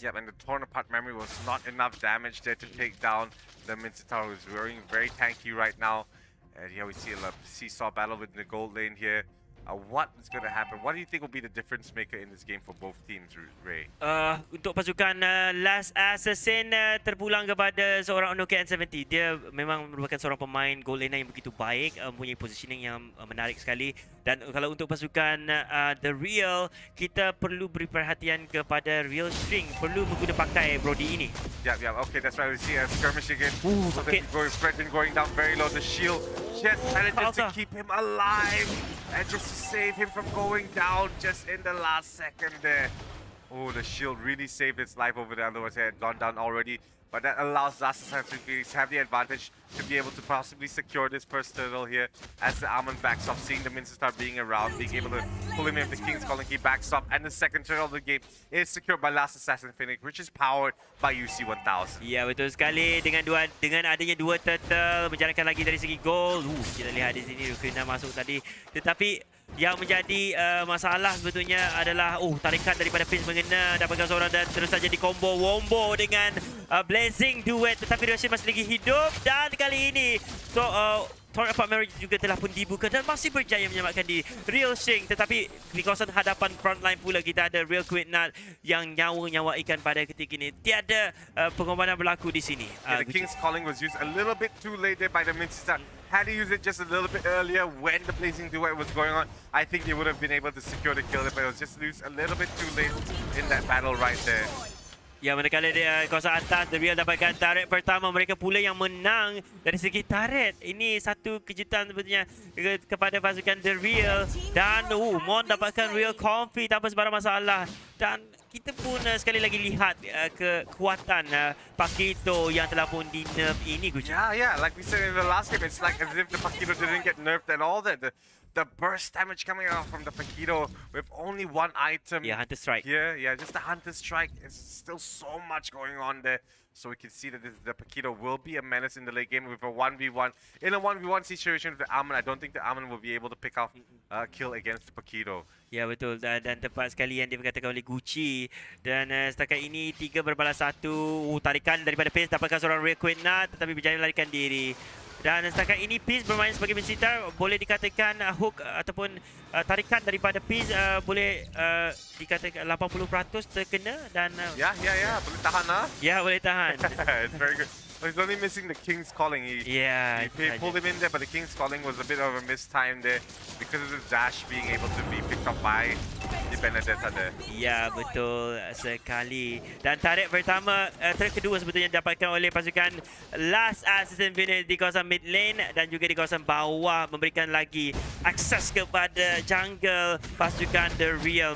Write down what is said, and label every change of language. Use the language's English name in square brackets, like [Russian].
[English] Yep, and the torn apart memory was not enough damage there to take down the Minsitar, who's very tanky right now. And here we see a seesaw battle with the gold lane here. What is going to happen? What do you think will be the difference maker in this game for both teams, Ray? [Malay] Untuk pasukan Last Assassin terpulang kepada seorang Nokia N70. Dia memang merupakan seorang pemain goal laner yang begitu baik, mempunyai positioning yang menarik sekali. Dan kalau untuk pasukan The Real, kita perlu beri perhatian kepada Real String. Perlu menggunakan pakai Brody ini. [English] Yeah. Okay, that's right. We see a skirmish again. So okay. Fredman going down very low. The shield just manages to keep him alive. And just to save him from going down just in the last second there. Oh, the shield really saved his life over there. Otherwise, he had gone down already. But that allows Darussalam to have the advantage to be able to possibly secure this first turtle here as the Almond backs off, seeing the Minster start being around, being able to pull him in with the King's Calling. He backs off, and the second turtle of the game is secured by Last Assassin Phoenix, which is powered by UC 1000. [Malay] Ya, betul sekali. Dengan adanya dua turtle, menjalankan lagi dari segi gol. Kita lihat di sini Rukina masuk tadi. Tetapi yang menjadi masalah sebetulnya adalah tarikan daripada Pins mengena, dapatkan seorang dan terus saja di combo Wombo dengan Blazing Duet, tetapi Darussalam masih lagi hidup. Dan kali ini Torrent Apart Marriage juga telah pun dibuka dan masih berjaya menyelamatkan di Real Shing. Tetapi di kawasan hadapan frontline pula kita ada Real Quid Nut yang nyawa ikan pada ketika ini. Tiada pengorbanan berlaku di sini. [English] The King's Calling was used a little bit too late there by the Minster. Had he used it just a little bit earlier when the Blazing Duet was going on, I think they would have been able to secure the kill, but it was just used a little bit too late in that battle right there. [Malay] Ya, manakala dia kawasan atas, The Real dapatkan turret pertama. Mereka pula yang menang dari segi turret. Ini satu kejutan sebetulnya kepada pasukan The Real. Dan Mon dapatkan Real Comfy tanpa sebarang masalah. Dan kita pun sekali lagi lihat kekuatan Pakito yang telah pun di nerf ini, Gucci. [English] Yeah, like we said in the last game, it's like as if the Pakito didn't get nerfed at all. The burst damage coming out from the Pakito with only one item. Yeah, Hunter Strike. Yeah, just the Hunter Strike. There's still so much going on there. So we can see that the Pakito will be a menace in the late game with a 1v1. In a 1v1 situation with the Almond, I don't think the Almond will be able to pick off kill against the Pakito. [Malay] Ya, betul. Dan tepat sekali yang dikatakan oleh Gucci. Dan setakat ini 3 berbalas 1. Tarikan daripada Pace dapatkan seorang Real Quid Nut tetapi berjaya melarikan diri. Dan setakat ini Peace bermain sebagai Mesita, boleh dikatakan hook ataupun tarikan daripada Peace boleh dikatakan 80% terkena dan Ya, boleh tahan lah. Ya, boleh tahan. [English] It's very good. He's only missing the King's Calling. He pulled him in there, but the King's Calling was a bit of a mistime there because of the dash being able to be picked up by the Benedetta there. [Malay] Ya, betul sekali. Dan tarik pertama, tarik kedua sebetulnya dapatkan oleh pasukan Last Assassin Phoenix di kawasan mid lane dan juga di kawasan bawah, memberikan lagi akses kepada jungle pasukan The Real.